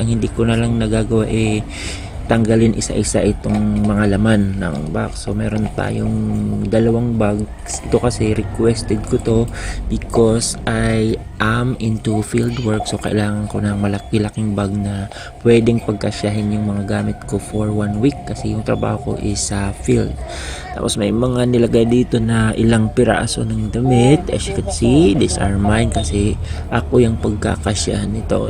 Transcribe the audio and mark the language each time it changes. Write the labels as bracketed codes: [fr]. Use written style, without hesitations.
[tl] Ang hindi ko na lang nagagawa tanggalin isa-isa itong mga laman ng box. So meron tayong dalawang bags. Ito kasi [en] requested ko to because I am into field work. [tl] So kailangan ko ng malaki-laking bag na pwedeng pagkasyahin yung mga gamit ko [en] for 1 week [tl] kasi yung trabaho ko is sa field. Tapos may mga nilagay dito na ilang piraso ng damit. [en] As you can see, these are mine [tl] kasi ako yung pagkakasyahan nito.